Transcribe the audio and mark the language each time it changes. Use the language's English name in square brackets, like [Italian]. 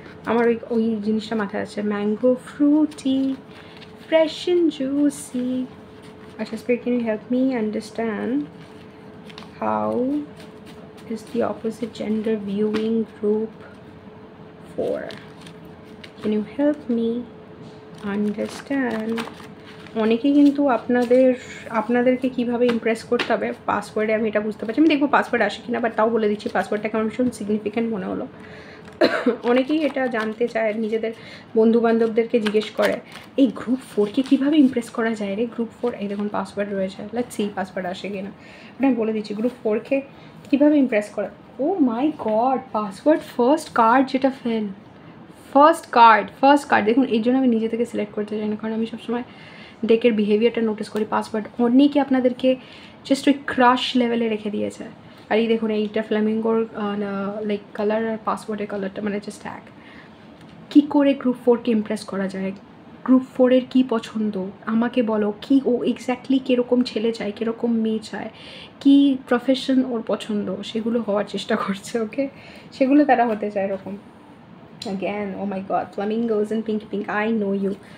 [Bangla] আমার ওই জিনিসটা মাথায় আছে, mango Frooti, fresh and juicy. [English] আচ্ছা, spirit, can you help me understand how is the opposite gender viewing group 4? Can you help me understand? [Bangla] অনেকেই কিন্তু আপনাদেরকে কীভাবে ইমপ্রেস করতে হবে পাসওয়ার্ডে, আমি এটা বুঝতে পারছি। আমি দেখবো পাসওয়ার্ড আসে কিনা, বাট তাও বলে দিচ্ছি পাসওয়ার্ডটাকে আমার ভীষণ সিগনিফিক্যান্ট মনে হলো। অনেকেই এটা জানতে চায়, নিজেদের বন্ধুবান্ধবদেরকে জিজ্ঞেস করে এই গ্রুপ 4কে কীভাবে ইমপ্রেস করা যায় রে, গ্রুপ 4 এই দেখুন পাসওয়ার্ড রয়েছে, লেটস সি পাসওয়ার্ড আসে কিনা। ওটা আমি বলে দিচ্ছি, গ্রুপ 4কে কীভাবে ইমপ্রেস করা। ও মাই গড, পাসওয়ার্ড ফার্স্ট কার্ড যেটা ফেল, ফার্স্ট কার্ড দেখুন। এই জন্য আমি নিজে থেকে সিলেক্ট করতে চাই না, কারণ আমি সবসময় ডেকের বিহেভিয়ারটা নোটিস করি। পাসওয়ার্ড অনেকে আপনাদেরকে জাস্ট ওই ক্রাশ লেভেলে রেখে দিয়েছে। আর এই দেখুন এইটা ফ্ল্যামিঙ্গোর লাইক কালার আর পাসওয়ার্ডের কালারটা মানে জাস্ট এক। কী করে গ্রুপ 4কে ইমপ্রেস করা যায়? গ্রুপ 4-এর কী পছন্দ আমাকে বলো, কি ও এক্স্যাক্টলি কীরকম ছেলে চায়, কীরকম মেয়ে চায়, কী প্রফেশন ওর পছন্দ, সেগুলো হওয়ার চেষ্টা করছে। ওকে, সেগুলো তারা হতে চায় এরকম। [English] Again, oh my god, flamingos and pink, I know you.